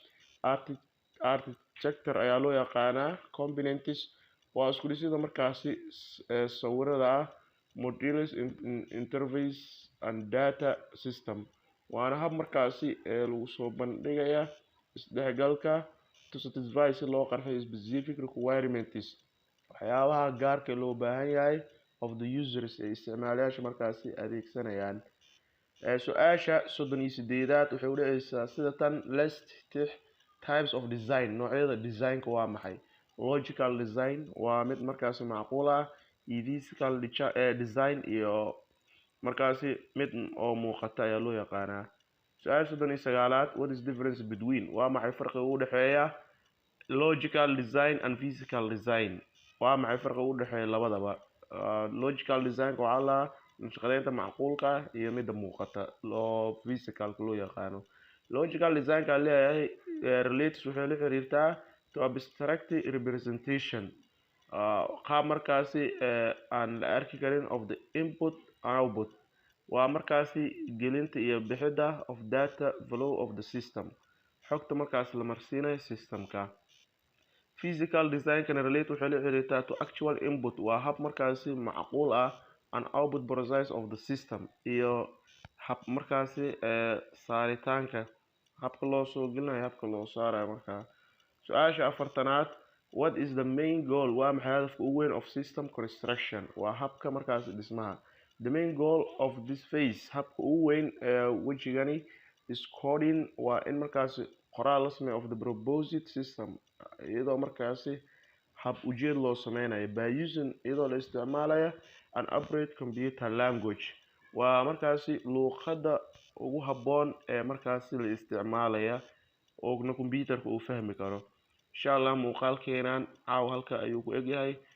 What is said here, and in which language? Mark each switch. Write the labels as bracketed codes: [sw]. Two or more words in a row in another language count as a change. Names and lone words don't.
[so] architecture ayaa loo yaqaanaa components waa isku dhisida markaasi sawirada ah [en] modules interface and data system [so] waana hab markaasi lagu soo bandhigaya isdhexgalka [en] to satisfy [so] si loo qarxiyo [en] specific requirements [so] waxyaabaha gaarka loo baahan yahay [en] of the users [so] ee isticmaalayaasha markaasi adeegsanayaan su-aasha 38aad waxay u dhexeysaa sida tan [en] list types of [so] design noocyada designka waa maxay [en] logical design [so] waa mid markaasi macquul ah iyo [en] physical design [so] iyo markaasi mid oo muuqata ayaa loo yaqaanaa su-aasha 39aad [en] what is difference between [so] waa maxay farqiga u dhexeeya [en] logical design and physical design [so] waa maxay farqiga u dhexeeya labadaba [en] logical design [so] waxaa la naqshadeynta macquulka iyo midda muuqata loo physicalka loo yaqaano [en] logical design [so] ka leeyahay relates waxay la xiriirtaa [en] to abstract representation [so] qaab markaasi aan la arki karin [en] of the input and output [so] waa markaasi gelinta iyo bixida [en] of data flow of the system [so] xogta markaasi la marsiinayo systemka [en] physical design [so] kana relate waxay la xiriirtaa [en] to actual input [so] waa hab markaasi macquul ah [en] and output process of the system [so] iyo hab markaasi saaritaanka habka loo soo gelinayo habka loo saarayo markaa su-aasha 40aad [en] what is the main goal [so] waa maxay hadafka ugu weyn [en] of system construction [so] waa habka markaasi dhismaha [en] the main goal of this phase [so] habka ugu weyn wejigani [en] is coding [so] waa in markaasi qoraal la sameeyo [en] of the proposed system [so] iyadoo markaasi hab ujeed loo sameynayo [en] by using [so] iyadoo la isticmaalayo [en] an appropriate computer language [so] waa markaasi luqadda ugu habboon ee markaasi la isticmaalaya oo computerka uu fahmi karo [ar] insha Allah [so] muuqaalkeenan caaw halka ayuu ku egyahay